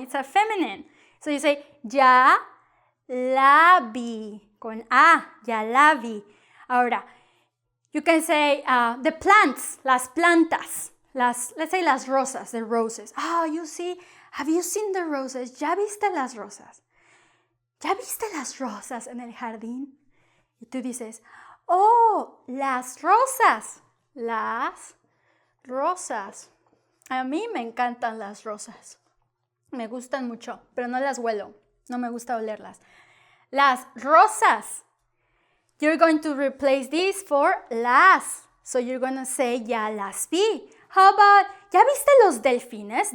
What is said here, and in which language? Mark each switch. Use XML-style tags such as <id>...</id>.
<en>It's a feminine. So you say</en> <es>ya la vi con a. Ya la vi. Ahora,</es> <en>you can say the plants,</en> <es>las plantas,</es> <en>let's say</en> <es>las rosas,</es> <en>the roses. Oh, you see, have you seen the roses?</en> <es>¿Ya viste las rosas? ¿Ya viste las rosas en el jardín? Y tú dices, oh, las rosas. Las rosas. A mí me encantan las rosas. Me gustan mucho, pero no las huelo. No me gusta olerlas. Las rosas.</es> <en>You're going to replace this for las. So you're going to say,</en> <es>ya las vi.</es> <en>How about,</en> <es>¿ya viste los delfines?</es>